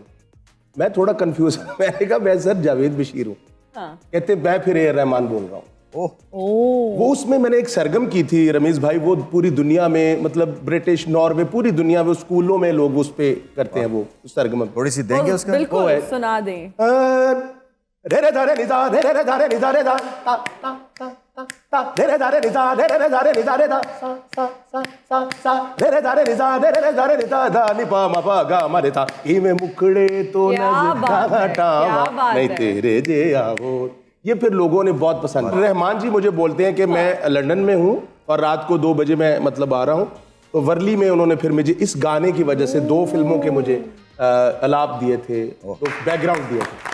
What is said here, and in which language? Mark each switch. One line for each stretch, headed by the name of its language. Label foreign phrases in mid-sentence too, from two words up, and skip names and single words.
Urdu: میں تھوڑا کنفیوز میں نے کہا میں سر جاوید بشیر ہوں. ہاں. کہتے میں پھر اے آر رحمان بول رہا ہوں. اوہ, وہ اس میں میں نے ایک سرگم کی تھی رمیز بھائی، وہ پوری دنیا میں، مطلب برٹش ناروے پوری دنیا میں سکولوں میں لوگ اس پہ کرتے ہیں وہ اس سرگم. تھوڑی سی دیں گے اس کا? بالکل وہ ہے. سنا دیں. रे रे धारे निजा रे रे धारे निजा रे दा ता ता ता ता रे रे धारे निजा रे रे धारे निजा रे दा सा सा सा सा सा रे रे धारे निजा रे रे धारे निजा दा नि पा मा पा गा मा रे ता
Punjabi: ਇਮੇ ਮੁਖੜੇ ਤੋ ਨਜ਼ਰ ਹਟਾਵਾਂ ਨਹੀਂ ਤੇਰੇ ਜੇ ਆਵੋ।
Urdu: یہ پھر لوگوں نے بہت پسند۔ رحمان جی مجھے بولتے ہیں کہ میں لندن میں ہوں اور رات کو 2 بجے میں مطلب آ رہا ہوں، تو ورلی میں انہوں نے پھر مجھے اس گانے کی وجہ سے 2 فلموں کے مجھے الاپ دیے تھے، تو بیک گراؤنڈ دیے تھے.